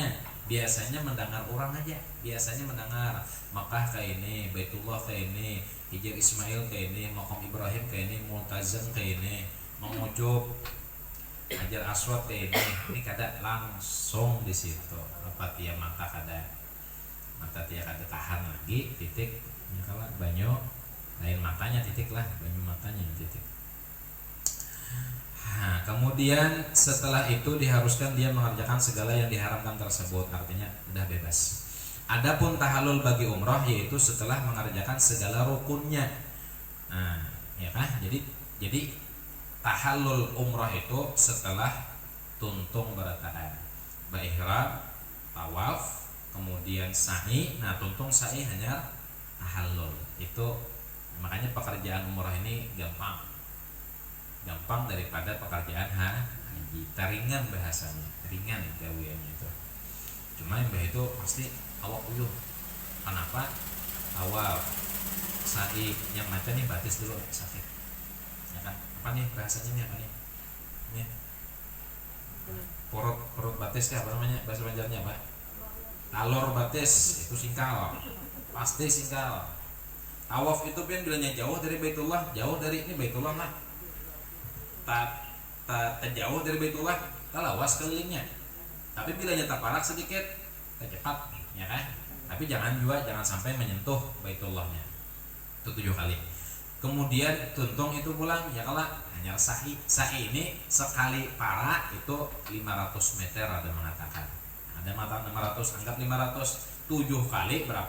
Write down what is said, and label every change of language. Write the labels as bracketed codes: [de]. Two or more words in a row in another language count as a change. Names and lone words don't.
[id] Biasanya mendengar orang aja, biasanya mendengar Makkah kayak ini, Baitullah kayak ini, Hijr Ismail kayak ini, Maqam Ibrahim kayak ini, Multazam kayak ini, Mengujub Hajar Aswad kayak ini. [bjn] Ini kada langsung di situ. Apa dia mata kada tahan lagi titik. Ya kalau banyu lain matanya titik lah, banyu matanya titik. Nah, [id] kemudian setelah itu diharuskan dia mengerjakan segala yang diharamkan tersebut, artinya udah bebas. Adapun tahallul bagi umrah yaitu setelah mengerjakan segala rukunnya. Nah, ya kan? [bjn] Jadi tahallul umrah itu setelah tuntung berataan, ihram, tawaf, kemudian sa'i. Nah, tuntung sa'i hanya tahallul. Itu makanya pekerjaan umrah ini gampang daripada pekerjaan haji. Ringan bahasanya, ringan gaweannya itu. Cuma yang itu pasti awak uyuh. Kenapa? Awal sa'i yang macam nih batis dulu sakit. [id] Ya kan? Apa nih bahasanya nih apa nih? Ini perut batis ya, apa namanya bahasa Banjarnya apa? [bjn] Talor batis itu singkal. Pasti singkal. [id] Tawaf itu kan bilanya jauh dari Baitullah, jauh dari ini Baitullah lah. [bjn] Tak jauh dari Baitullah, tak lawas kelilingnya. Tapi bilanya tak parak sedikit, tak cepat, ya kan? [id] Tapi jangan sampai menyentuh Baitullahnya. Itu 7 kali. [bjn] Kemudian tuntung itu pulang, ya kalau hanya sa'i. [id] Sa'i ini sekali para itu 500 meter ada mengatakan. Ada mengatakan 500, anggap 500. 7 kali berapa?